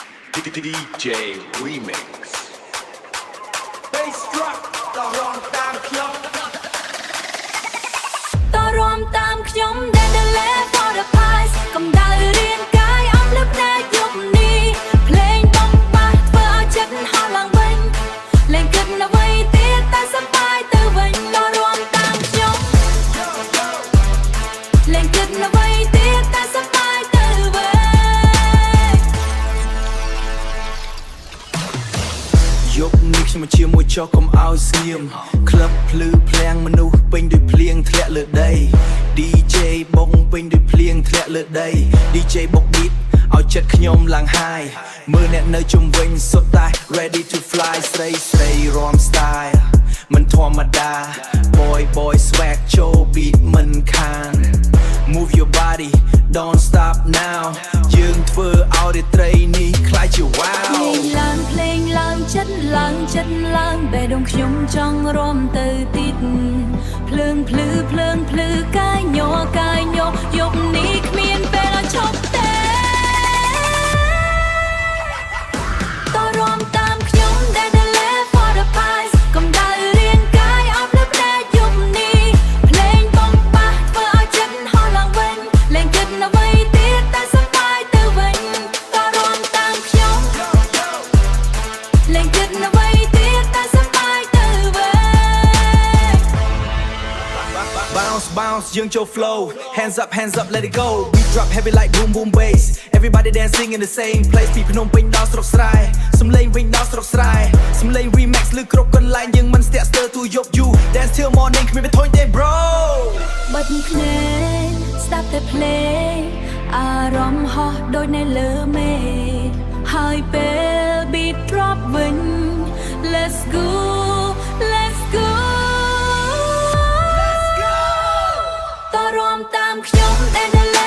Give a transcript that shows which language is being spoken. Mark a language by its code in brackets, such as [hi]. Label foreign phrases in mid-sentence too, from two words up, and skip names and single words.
[en] DJ Remix [km] តរំតាមខ្ញុំដែល [en] for the prize [km] កំដៅរាងកាយអស់លឹបតែយប់នេះភ្លេងបំបាស់ធ្វើឲ្យចិត្តហោះឡើងវិញលែងគិតអ្វីទៀតតែសប្បាយទៅវិញតរំតាមខ្ញុំលែងគិតអ្វីទៀតតែសប្បាយទៅវិញ យប់នេះខ្ញុំជាមួយចុះកុំឲ្យស្ងៀមក្លឹបភ្លឺភ្លាំងមនុស្សពេញដោយភ្លៀង ធ្លាក់លើដី DJ បុកពេញដោយភ្លៀងធ្លាក់លើដី DJ បុក beat ឲ្យចិត្តខ្ញុំឡើង high មើលអ្នកនៅជុំវិញសុទ្ធតែ [en] ready to fly [km] ស្រីស្រីរាំ style មិនធម្មតា [en] boy swag [km] ចូល beat មិនខាន [en] move your body don't stop now [km] យើងធ្វើឲ្យរាត្រីនេះខ្លាចជា wow ភ្លេងឡើងចិត្តឡើងបេះដូងខ្ញុំចង់រាំទៅទីតភ្លើងភ្លឺកាយញ័រយប់នេះគ្មានពេលឲ្យឈប់ទេ តរាំតាមខ្ញុំដែល [en] for the prize [km] កំដៅរាងកាយអស់លឹបតែយប់នេះភ្លេងបំបាស់ធ្វើឲ្យចិត្តហោះឡើងវិញលែងគិតអ្វីទៀតតែសប្បាយទៅវិញតរាំតាមខ្ញុំលែងគិតអ្វីទៀតតែសប្បាយទៅវិញ [en] bounce [km] យើងចូល [en] flow hands up let it go beat drop heavy like boom bass everybody dancing in the same place [km] ពីភ្នំពេញដល់ស្រុកស្រែសំឡេងវិញដល់ស្រុកស្រែសំឡេង [en] remix [km] លើគ្រប់កន្លែងយើងមិនស្ទាក់ស្ទើរទូយប់យូ [en] dance till morning [km] គ្មានពេលធុញទេ [en] bro [km] បិទភ្នែកស្ដាប់តែភ្លេងអារម្មណ៍ហោះដូចនៅលើមេឃហើយពេល beat drop វិញ [en] let's go [km] តរាំតាមខ្ញុំដែល